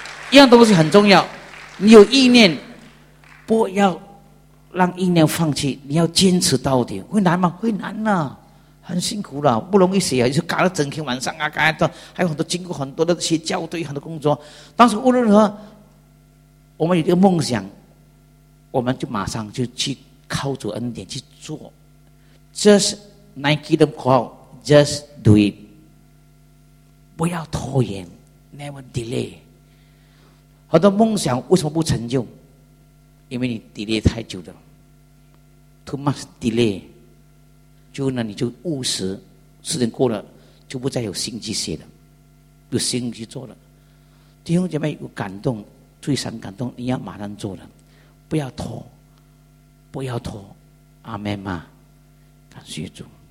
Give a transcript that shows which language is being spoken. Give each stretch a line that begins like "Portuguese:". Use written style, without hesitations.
Chinese: 一样东西很重要，你有意念，不要让意念放弃，你要坚持到底。会难吗？会难啊，很辛苦了，不容易写啊，就搞了整天晚上啊，干的，还有很多经过很多的些校对，很多工作。当时无论如何，我们有一个梦想，我们就马上就去靠主恩典去做。 Just Nike 的口号 ，
English: Just Do It，
Chinese: 不要拖延 ，
English: Never Delay。
Chinese: 很多梦想为什么不成就？因为你 delay 太久了 ，
English: too much delay，
Chinese: 就那你就务实，事情过了就不再有心去写了，有心去做了。弟兄姐妹有感动，最深感动，你要马上做了，不要拖，不要拖，阿门嘛，感谢主。